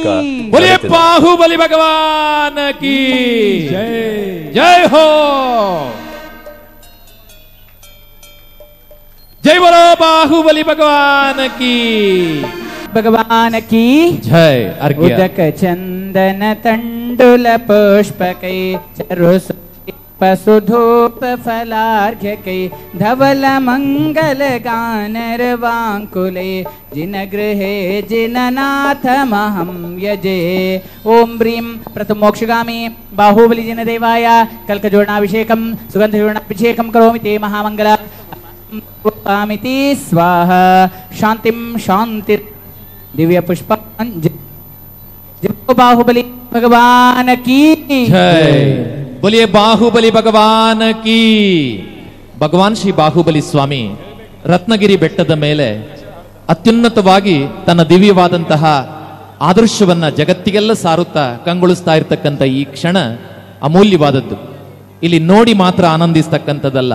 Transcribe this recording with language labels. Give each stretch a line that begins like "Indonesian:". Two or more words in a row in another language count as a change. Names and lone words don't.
Hindi: बाहुबलि भगवान् कि जै हो, जै बरो बाहुबलि भगवान् कि
Sanskrit: ಜೈ. उदक चंदन तंडुल पुष्पकै चरुस पशुधूप फलार्घ्यकै धवल मंगल गानर वांकुले जिन गृहे जिननाथ महं यजे. ओम ब्रीं प्रथम मोक्षगामी बाहुबली जिन देवाय कल्कजूर्णाभिषेकं सुगंधजूर्णाभिषेकं करोमि ते महामंगलामिति स्वाहा. शांतिं शांति दिव्य पुष्पांजलि.
Hindi: बाहुबली भगवान की जय. बोलिए बाहुबಲಿ भगवान् कि.
Kannada: ಭಗವಾನ್ ಶ್ರೀ ಬಾಹುಬಲಿ ಸ್ವಾಮಿ ರತ್ನಗಿರಿ ಬೆಟ್ಟದ ಮೇಲೆ ಅತ್ಯುನ್ನತವಾಗಿ ತನ್ನ ದಿವ್ಯವಾದಂತಹ ಆದರ್ಶವನ್ನ ಜಗತ್ತಿಗೆಲ್ಲ ಸಾರುತ್ತಾ ಕಂಗೊಳಿಸ್ತಾ ಇರತಕ್ಕಂಥ ಈ ಕ್ಷಣ ಅಮೂಲ್ಯವಾದದ್ದು. ಇಲ್ಲಿ ನೋಡಿ ಮಾತ್ರ ಆನಂದಿಸ್ತಕ್ಕಂಥದ್ದಲ್ಲ.